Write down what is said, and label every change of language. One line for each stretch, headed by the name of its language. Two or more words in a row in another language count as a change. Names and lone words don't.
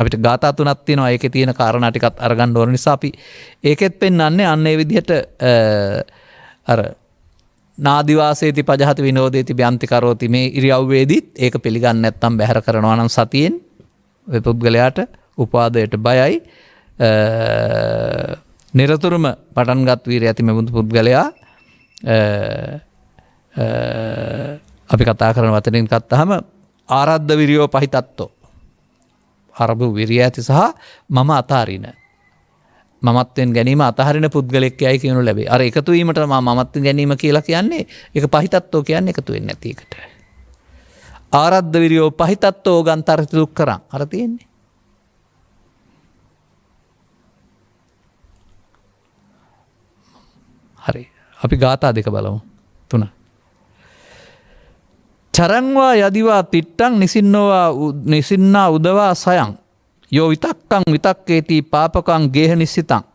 Sinhala: අපිට ගාථා තුනක් තියෙනවා ඒකේ තියෙන කාරණා ටිකත් අරගන්න ඕන නිසා අපි ඒකෙත් පෙන්වන්නේ අන්න ඒ විදිහට අර
Pali: නාදිවාසේති පජහති විනෝදේති බ්‍යන්ති කරෝති
Sinhala: මේ ඉරියව්වේදීත් ඒක පිළිගන්නේ නැත්නම් බැහැර කරනවා නම් සතියෙන් ඔය පුද්ගලයාට උපාදයට බයයි නිරතුරුම පටන්ගත් වීරිය ඇති මෙබඳු පුද්ගලයා අපි කතා කරන වචනෙන් ගත්තාම
Pali: ආරද්ධ විරියෝ පහිතත්තෝ
Sinhala: අරබු විරිය ඇති සහ මම අතාරින මමත්වෙන් ගැනීම අතහරින පුද්ගලෙක් යයි කියනු ලැබේ. අර එකතු වීමට මමත්වෙන් ගැනීම කියලා කියන්නේ ඒක පහිතත්තෝ කියන්නේ එකතු වෙන්නේ නැති එකට.
Pali: ආරද්ධ විරියෝ පහිතත්තෝ ගන්තරති දුක්කරං
Sinhala: අර තියෙන්නේ. හරි. අපි ගාථා දෙක බලමු. 3.
Pali: චරංවා යදිවා තිට්ටං නිසින්නා උදවා සයං යෝ විතක්කං විතක්කේති පාපකං ගේහ නිස්සිතං.